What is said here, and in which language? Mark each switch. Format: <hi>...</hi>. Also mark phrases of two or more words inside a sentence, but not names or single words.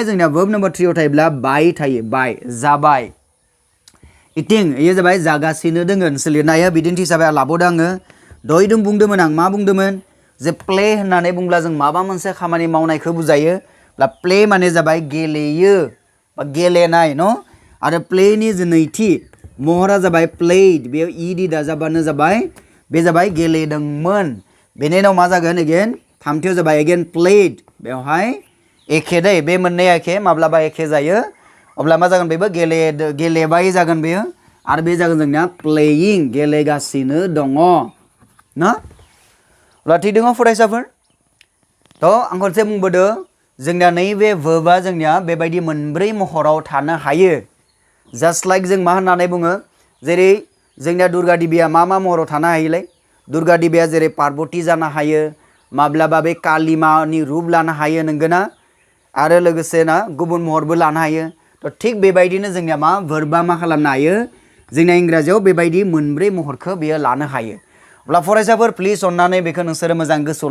<brx>जोंनिया verb नाम्बार 3 आव थायोब्ला बाय थायो बाय जाबाय इटिं इयो जाबाय जागासिनो दोङो नोंसोर लिरनो हायो बिदिन्थि हिसाबै लाबावदों आङो दहाय बुंदोंमोन आं मा बुंदोंमोन जे प्ले होननानै बुंब्ला जों माबा मोनसे खामानि मावनायखौ बुजायो प्ले माने जाबाय गेलेयो बा गेलेनाय न आरो प्लेनि जे नैथि महरा जाबाय प्लेड बेयाव ईड दाजाबानो जाबाय बे जाबाय गेलेदोंमोन बेनि उनाव मा जागोन again थामथियाव जाबाय</brx> <en>again played</en> <brx>बेवहाय एखे दै बे मोननैया एखे माब्लाबा एखे जायो अब्ला मा जागोन बेबो गेलेबाय जागोन बेयो आरो बे जागोन जोंनिया playing गेलेगासिनो दङ ना अब्ला थिग दङ फरायसाफोर थ' आं खनसे बुंबोदों जोंनिया नैबे verba जोंनिया बेबायदि मोनब्रै महराव थानो हायो</brx> <en>just like</en> <brx>जों मा होननानै बुङो जेरै जोंनिया दुर्गा देबिया मा महराव थानो हायोलाय दुर्गा देबिया जेरै पार्बती जानो हायो माब्लाबा बे कालिमानि रुप लानो हायो नंगौना आरो लोगोसे ना गुबुन महरबो लानो हायो थ' थिग बेबायदिनो जोंनिया मा verba मा खालामनो हायो जोंनिया इंराजियाव बेबायदि मोनब्रै महरखौ बेयो लानो हायो अब्ला फरायसाफोर प्लिज अन्नानै बेखौ नोंसोरो मोजां गोसोआव</brx>